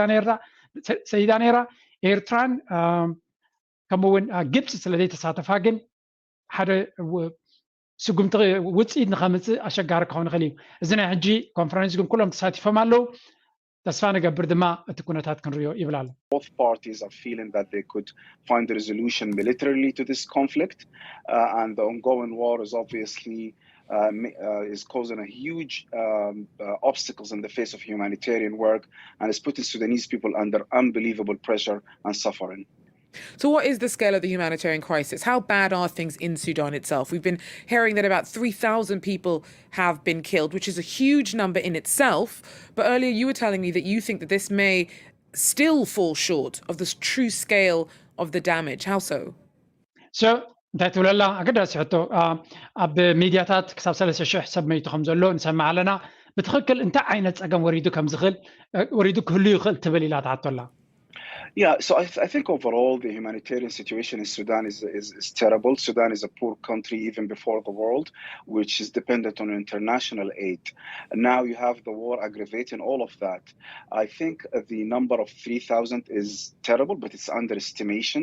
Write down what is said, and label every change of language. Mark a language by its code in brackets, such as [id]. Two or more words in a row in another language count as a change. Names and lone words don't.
[ti] ሰይዳ ነይራ ኤርትራን ከምኡውን ግብፂ ስለዘይተሳተፋ ግን ሓደ ስጉምቲ ውፅኢት ንኸምፅእ ኣሸጋሪ ክኸውን ይኽእል እዩ እዚ ናይ ሕጂ ኮንፈረንስ ግን ኩሎም ተሳቲፎም ኣለዉ ተስፋ ንገብር ድማ እቲ ኩነታት ክንሪኦ ይብል ኣሎ [en] Both parties are feeling that they could find a resolution militarily to this conflict, and the ongoing war is obviously is causing a huge obstacles in the face of humanitarian work, and is putting Sudanese people under unbelievable pressure and suffering. So what is the scale of the humanitarian crisis? How bad are things in Sudan itself? We've been hearing that about 3,000 people have been killed, which is a huge number in itself. But earlier you were telling me that you think that this may still fall short of the true scale of the damage. How so? [ti] So እንታይ ትብለላ ኣገዳሲ ሕቶ ኣብ ሚድያታት ክሳብ 3,000 ሰብ መይቱ ከም ዘሎ ንሰማዕ ኣለና ብትኽክል እንታይ ዓይነት ፀገም ወሪዱ ክህሉ ይኽእል ትብል ኢላ ትሓቶላ [en] Yeah, so I think overall the humanitarian situation in Sudan is terrible. Sudan is a poor country even before the world, which is dependent on international aid. And now you have the war aggravating all of that. I think the number of 3,000 is terrible, but it's underestimation.